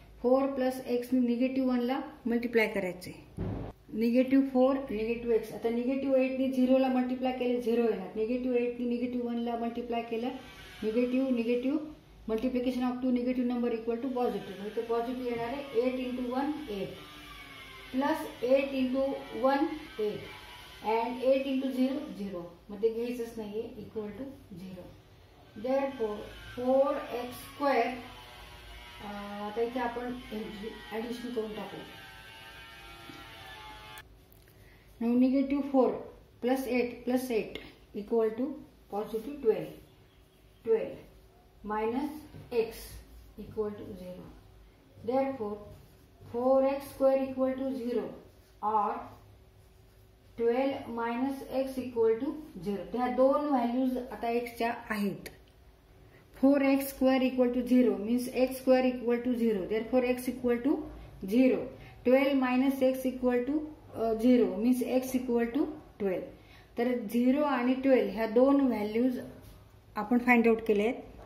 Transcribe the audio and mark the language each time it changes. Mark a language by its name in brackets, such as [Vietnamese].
[Marathi] 4 plus x ने -1 ला multiply करायचे. -4 -x. आता -8 ने 0 ला मल्टिप्लाय केले 0 येणार. -8 ने -1 ला मल्टिप्लाय केलं [English] Negative multiplication of two negative number equal to positive. [Marathi] म्हणजे पॉझिटिव्ह येणार आहे. 8 into 1 8 plus 8 into 1 8 and 8 into 0 0. मग ते घ्यायचंच नाहीये. Equal to 0. [English] Therefore 4x². [Marathi] आता इथे आपण ऍडिशन करून टाकू. [English] Now -4 plus 8 equal to positive 12. 12 minus x equal to 0. Therefore 4x² equal to 0 or 12 minus x equal to 0. [Marathi] त्या दोन व्हॅल्यूज आता x च्या आहेत. [English] 4x² equal to 0 means x² equal to 0. Therefore x equal to 0. 12 minus x equal to 0 means x equal to 12. [Marathi] तर 0 आणि 12 ह्या दोन values आपण फाइंड आउट केले आहेत.